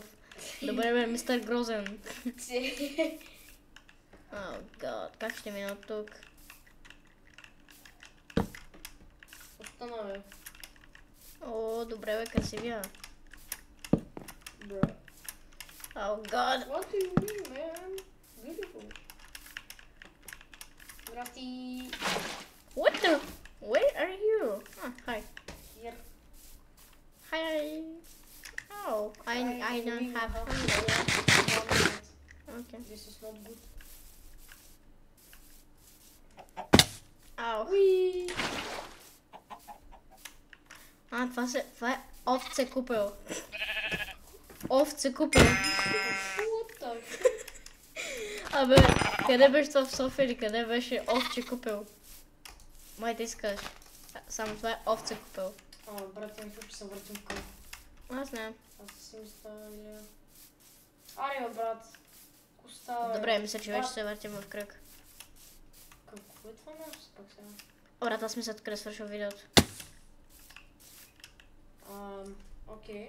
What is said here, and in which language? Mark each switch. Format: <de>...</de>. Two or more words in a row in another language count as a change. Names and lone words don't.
<bg>Добре, бе, мистер Грозен. О, гад, как ще мина от тук? Остана, бе. О, добре, бе, красивия. Бро. О, гад.</bg> <en>What do you mean, man? Beautiful.</en> <bg>Здрасти.</bg> <en>What the? Where are you? Hi. Here. Hi. Oh, I don't have hunger. Okay. This is not good. Ау. Уи!</en> <bg>Това е овце купел. Овце купел.</bg> <en>What the fuck?</en> <bg>Абе, къде беше това в София или къде беше овче купел? Май ти искаш. Само това е овце купел. Брат,</bg> <ru>я не хочу</ru> <bg>се въртим в кръг. Аз не. Аз си мисля, или... Аре, бе, брат. Коста, Добре, мисля, че вече се въртим в кръг. Какво е това нещо пък сега? Брат, аз мисля, къде свършва видеото. Окей.</bg>